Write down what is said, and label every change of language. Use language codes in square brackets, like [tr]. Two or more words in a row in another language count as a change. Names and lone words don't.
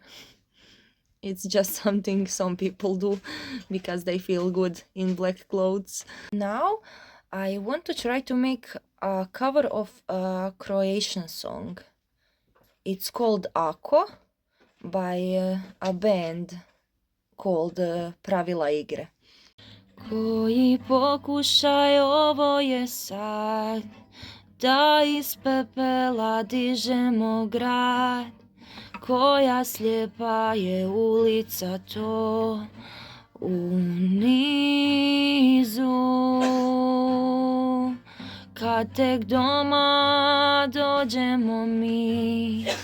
[en] It's just something some people do because they feel good in black clothes. Now I want to try to make a cover of a Croatian song. It's called Ako by a band called Pravila igre. [hr] Koji pokušaj ovo je sad, da iz pepela dižemo grad. Koja slijepa je ulica to u nizu, kad tek doma dođemo mi.